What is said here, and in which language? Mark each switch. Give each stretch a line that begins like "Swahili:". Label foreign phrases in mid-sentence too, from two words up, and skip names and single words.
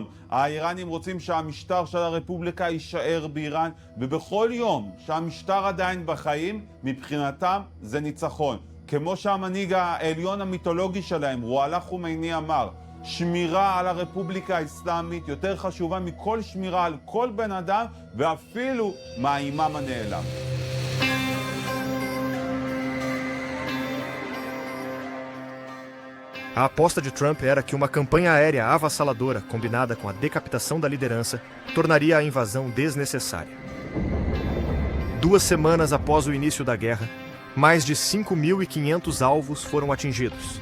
Hebrew: האיראנים רוצים שהמשטר של הרפובליקה יישאר באיראן, ובכל יום שהמשטר עדיין בחיים, מבחינתם זה ניצחון. כמו שהמנהיג העליון המיתולוגי שלהם, רואללה חומייני, אמר, שמירה על הרפובליקה האסלאמית יותר חשובה מכל שמירה על כל בן אדם, ואפילו מהאימאם הנעלם.
Portuguese: A aposta de Trump era que uma campanha aérea avassaladora, combinada com a decapitação da liderança, tornaria a invasão desnecessária. 2 semanas após o início da guerra, mais de 5.500 alvos foram atingidos.